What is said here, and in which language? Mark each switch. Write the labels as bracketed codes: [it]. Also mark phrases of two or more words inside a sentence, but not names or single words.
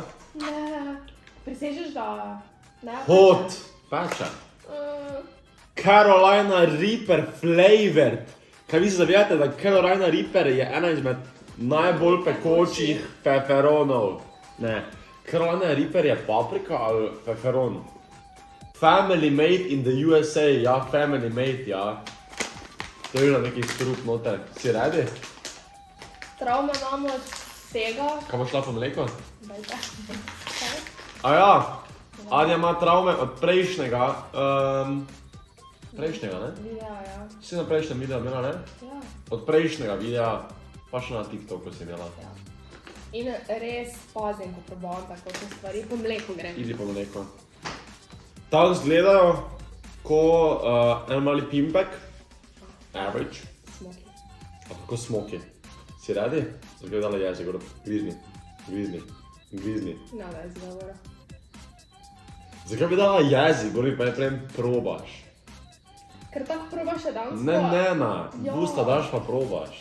[sl] Ne. Prisežeš, da... Ne, Hot! Peče. [en] Carolina Reaper flavored. [sl] Kaj vi se zavedate, da Carolina Reaper je ena izmed najbolj pekočih peperonov? Ne. Carolina Reaper je paprika ali peperon? [en] Family made in the USA, ja, family made, [sl] ja. To je na neki strup noter. Si redi? Travme imamo od tega. Kaj boš šla po mleko? Dajte. Kaj? A ja, Anja ima travme od prejšnjega, ne? Videa, ja. Si na prejšnjem videu imela, ne? Ja. Od prejšnjega videa, pa še na TikToku si imela. Ja. In res pazim, ko probavam tako stvari, po mleku grem. Idi po mleko. Tako izgledajo, ko en mali pimpek, [en] average, Smoky. [sl] a tako smoky. Si redi? Zagledala jezik, grizni, grizni, grizni. No, da je zgovora. Zakaj bi dala jezik, gori pa je prejem probaš? Ker tako probaš še dansko? Ne, Ja. v usta daš pa probaš.